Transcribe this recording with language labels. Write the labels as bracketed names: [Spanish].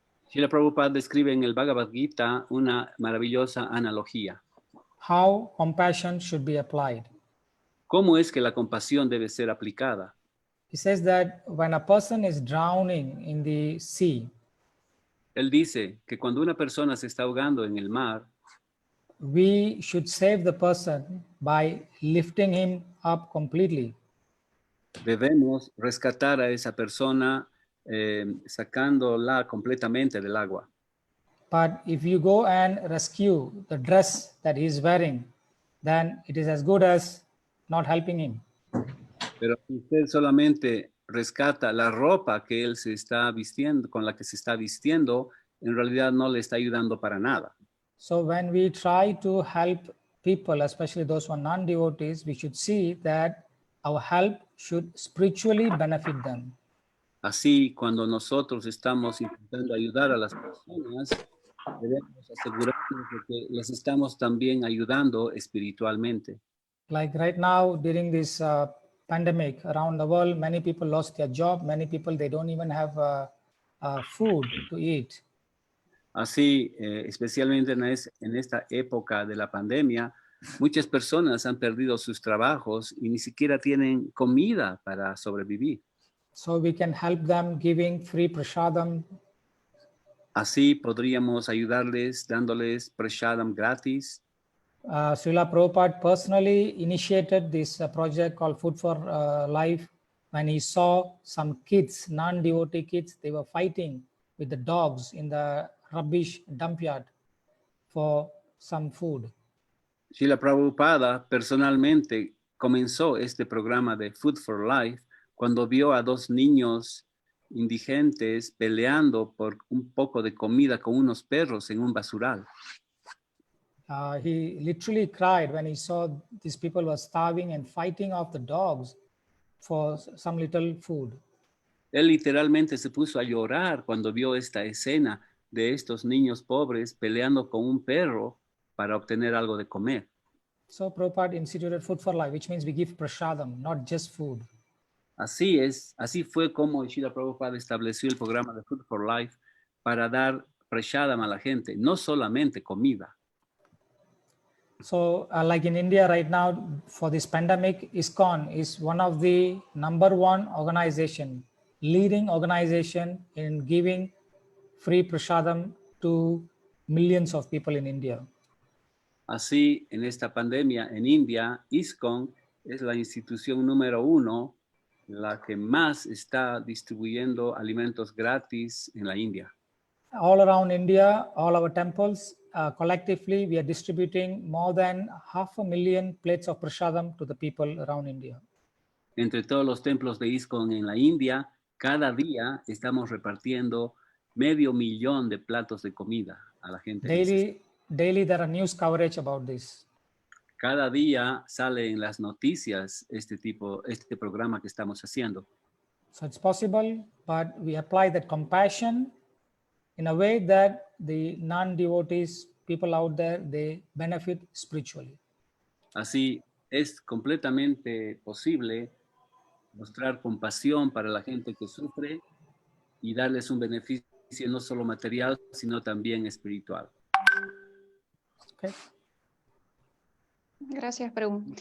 [Spanish] Srila Prabhupada describe en el Bhagavad Gita una maravillosa analogía. [English] How compassion should be applied. [Spanish] ¿Cómo es que la compasión debe ser aplicada? [English] He says that when a person is drowning in the sea, [Spanish] Él dice que cuando una persona se está ahogando en el mar, [English] we should save the person by lifting him up completely. [Spanish] debemos rescatar a esa persona sacándola completamente del agua. [English] But if you go and rescue the dress that he is wearing, then it is as good as not helping him. [Spanish] Pero si usted solamente rescata la ropa que él se está vistiendo, con la que se está vistiendo, en realidad no le está ayudando para nada. [English] So when we try to help people, especially those who are non-devotees, we should see that our help should spiritually benefit them. [Spanish] Así, cuando nosotros estamos intentando ayudar a las personas, debemos asegurarnos de que les estamos también ayudando espiritualmente. [English] Like right now, during this pandemic around the world, many people lost their job. Many people, they don't even have food to eat. [Spanish] Así, especialmente en esta época de la pandemia, muchas personas han perdido sus trabajos y ni siquiera tienen comida para sobrevivir. [English] So we can help them giving free prasadam. [Spanish] Así podríamos ayudarles dándoles prasadam gratis. [English] Srila Prabhupada personally initiated this project called Food for Life when he saw some kids, non-devotee kids, they were fighting with the dogs in the rubbish dump yard for some food. [Spanish] Srila Prabhupada personalmente comenzó este programa de Food for Life cuando vio a dos niños indigentes peleando por un poco de comida con unos perros en un basural. [English] He literally cried when he saw these people were starving and fighting off the dogs for some little food. [Spanish] Él literalmente se puso a llorar cuando vio esta escena de estos niños pobres peleando con un perro para obtener algo de comer. [English] So Prabhupada instituted Food for Life, which means we give prasadam, not just food. [Spanish] Así fue como Srila Prabhupada estableció el programa de Food for Life para dar prasadam a la gente, no solamente comida. [English] So like in India right now, for this pandemic, ISKCON is one of the #1 organization, leading organization in giving free prasadam to millions of people in India. [Spanish] Así, en esta pandemia en India, ISKCON es la institución número 1, la que más está distribuyendo alimentos gratis en la India. [English] all around India, all our temples, collectively, we are distributing more than 500,000 plates of prasadam to the people around India. [Spanish] Entre todos los templos de ISKCON en la India, cada día estamos repartiendo 500,000 de platos de comida a la gente. [English] Daily there are news coverage about this. [Spanish] Cada día sale en las noticias este programa que estamos haciendo. [English] So it's possible, but we apply that compassion in a way that the non-devotees, people out there, they benefit spiritually. [Spanish] Así es completamente posible mostrar compasión para la gente que sufre y darles un beneficio no solo material, sino también espiritual. Okay. Gracias, Prabhu.